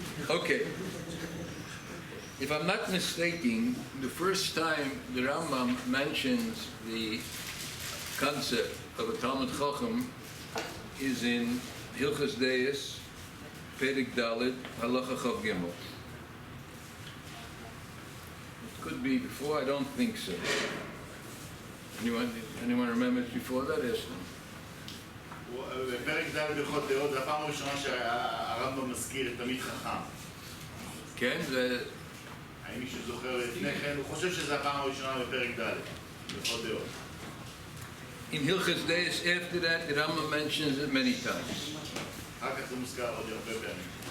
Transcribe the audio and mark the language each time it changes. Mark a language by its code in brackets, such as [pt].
[en] Okay. If I'm not mistaken, the first time the Rambam mentions the concept of a Talmud Chacham is in Hilchos Deis, Perek Daled, Halacha Chav Gimel. It could be before, I don't think so. Anyone remember it before that? Yes. [he] בפרק ד' בהלכות דעות, זו הפעם הראשונה שהרמב"ם מזכיר את תלמיד חכם. כן, זה... האם מישהו זוכר לפני כן? הוא חושב שזו הפעם הראשונה בפרק ד' בהלכות דעות. [en] In Hilchos Deis, after that, the Rambam mentions it many times. [he] אחר כך זה מוזכר עוד הרבה פעמים.